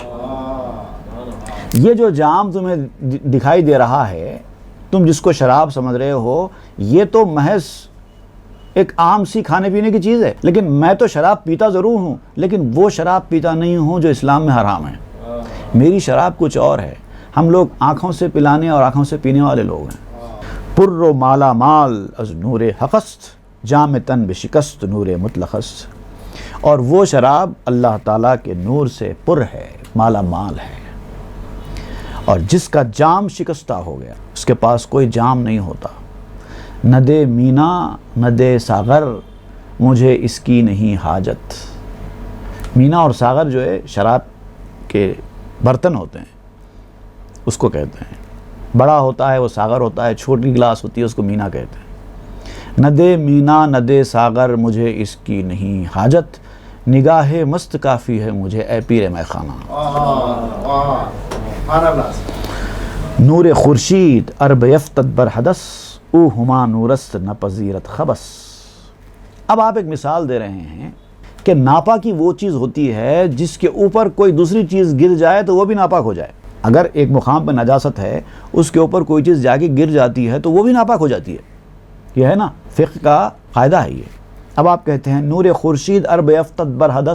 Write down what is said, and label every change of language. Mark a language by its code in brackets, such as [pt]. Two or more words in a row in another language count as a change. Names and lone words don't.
[ur] یہ جو جام تمہیں دکھائی دے رہا ہے، تم جس کو شراب سمجھ رہے ہو، یہ تو محض ایک عام سی کھانے پینے کی چیز ہے. لیکن میں تو شراب پیتا ضرور ہوں لیکن وہ شراب پیتا نہیں ہوں جو اسلام میں حرام ہے. میری شراب کچھ اور ہے. ہم لوگ آنکھوں سے پلانے اور آنکھوں سے پینے والے لوگ ہیں. [fa] پر و مالا مال از نور حقست جام تن بشکست نور مطلقست. [ur] اور وہ شراب اللہ تعالیٰ کے نور سے پر ہے، مالا مال ہے، اور جس کا جام شکستہ ہو گیا اس کے پاس کوئی جام نہیں ہوتا. نہ دے مینا نہ دے ساغر مجھے اس کی نہیں حاجت. مینا اور ساغر جو ہے شراب کے برتن ہوتے ہیں اس کو کہتے ہیں. بڑا ہوتا ہے وہ ساغر ہوتا ہے، چھوٹی گلاس ہوتی ہے اس کو مینا کہتے ہیں. نہ دے مینا نہ دے ساغر مجھے اس کی نہیں حاجت، نگاہ مست کافی ہے مجھے اے پیر میں خانہ. [fa] نور خورشید ارب یفتد بر حدث او ہما نورست نہ پذیرت خبس. [ur] اب آپ ایک مثال دے رہے ہیں کہ ناپاکی وہ چیز ہوتی ہے جس کے اوپر کوئی دوسری چیز گر جائے تو وہ بھی ناپاک ہو جائے. اگر ایک مقام پہ نجاست ہے اس کے اوپر کوئی چیز جا کے گر جاتی ہے تو وہ بھی ناپاک ہو جاتی ہے. یہ ہے نا فقہ کا قاعدہ ہے یہ. اب آپ کہتے ہیں [fa] نور خورشید ارب یفتد بر حدث.